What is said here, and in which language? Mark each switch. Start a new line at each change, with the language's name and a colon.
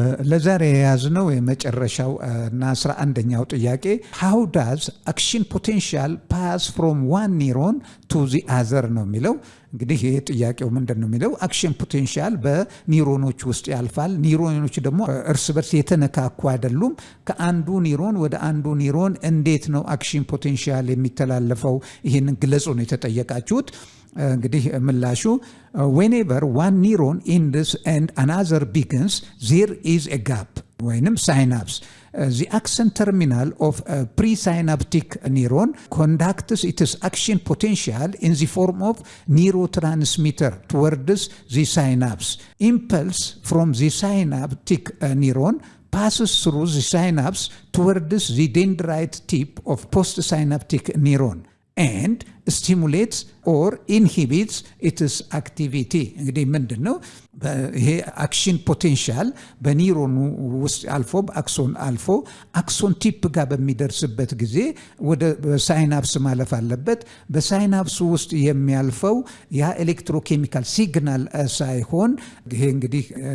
Amharic: ለዛሬ የያዝነው የመጨረሻው እና 11ኛው ጥያቄ
English: how does action potential pass from one neuron to the other
Amharic: ነው የሚለው። እንግዲህ ይሄ ጥያቄው ምንድነው የሚለው አክሽን ፖቴንሻል በኒውሮኖች ውስጥ ያልፋል። ኒውሮኖች ደግሞ እርስ በርስ የተነካኩ አይደሉም። ከአንዱ ኒውሮን ወደ አንዱ ኒውሮን እንዴት ነው አክሽን ፖቴንሻል የሚተላለፈው? ይሄንን ግለጹ ነው የተጠየቃችሁት። እንግዲህ ምላሹ
English: whenever one neuron ends and another begins there is a gap ወይንም synapse. The axon terminal of a presynaptic neuron conducts its action potential in the form of neurotransmitter towards the synapse. Impulse from the synaptic neuron passes through the synapse towards the dendrite tip of postsynaptic neuron and stimulates or inhibits its activity.
Amharic: እንግዲህ ምንድነው ይሄ አክሽን ፖቴንሻል በኒውሮኑ ውስጥ አልፎ አክሶን አልፎ አክሶን ቲፕ ጋር በሚደርስበት ጊዜ ወደ ሳይናፕስ ማለፍ አለበት። በሳይናፕሱ ውስጥ የሚያልፈው ያ ኤሌክትሮኬሚካል ሲግናል ሳይሆን ይሄ እንግዲህ